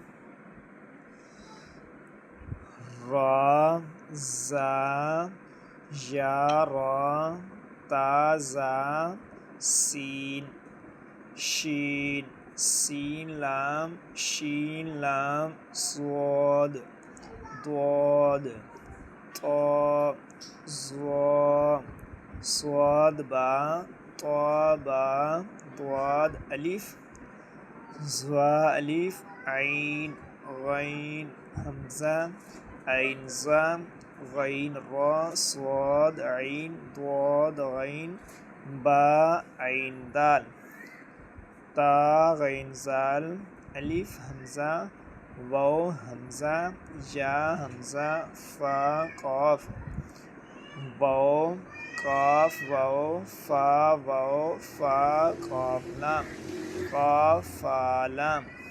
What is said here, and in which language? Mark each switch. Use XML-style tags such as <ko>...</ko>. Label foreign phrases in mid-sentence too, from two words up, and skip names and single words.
<ur>را زا یا را تا زا سین شین سین لام صاد ضاد طا ظا صاد با طا با ضاد الف ظا الف عین غین حمزہ عین ظا غین را صاد عین ضاد غین با عین دال تا غین زال الف حمزہ واو حمزہ یا حمزہ فا قاف واو قاف واو فا قاف لام قاف فا لام</ur>